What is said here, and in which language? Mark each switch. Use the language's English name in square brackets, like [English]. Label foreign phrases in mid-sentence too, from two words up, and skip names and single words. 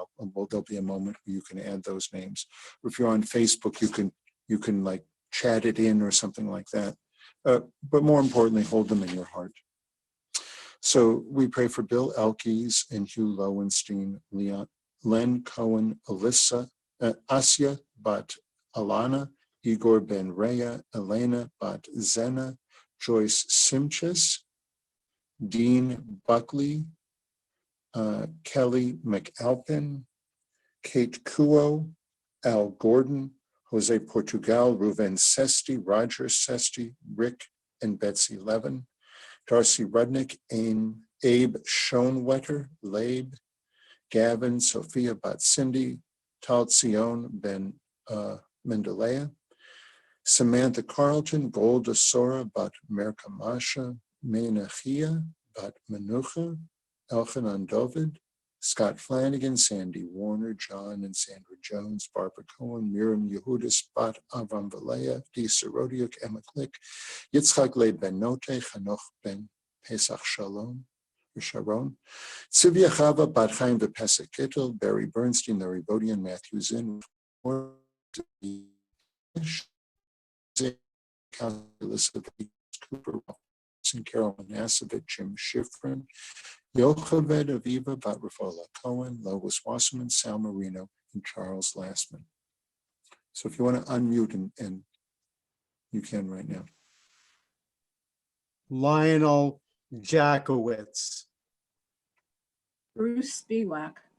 [English] There'll be a moment where you can add those names. Or if you're on Facebook, you can like chat it in or something like that. But more importantly, hold them in your heart. So we pray for Bill Elkes and Hugh Lowenstein, Len Cohen, Alyssa, Asya Bat Alana, Igor Ben Rea, Elena Bat Zena, Joyce Simches, Dean Buckley, Kelly McAlpin, Kate Kuo, Al Gordon, Jose Portugal, Ruven Sesti, Roger Sesti, Rick and Betsy Levin, Darcy Rudnick, Abe Schoenwetter, Labe, Gavin, Sophia bat Cindy, Tal Tzion ben Mendelea, Samantha Carlton, Golda Sora bat Merkamasha, Menachia bat Menucha, Elchanan David, Scott Flanagan, Sandy Warner, John and Sandra Jones, Barbara Cohen, Miriam Yehudis, Bat Avram Valea, Dee Sorodiuk, Emma Klick, Yitzchak Leib Ben Note, Chanoch Ben Pesach Shalom, Sharon, Sivya Chava, Bat Chaim V'Pesach Kittel, Barry Bernstein, Larry Bodian, Matthew Zinn, Elizabeth Cooper, Carol Manasevich, Jim Schifrin, Yocheved Aviva, Bat Rafola Cohen, Lois Wasserman, Sal Marino, and Charles Lastman. So if you want to unmute, and you can right now. Lionel Jackowitz. Bruce Spiewak.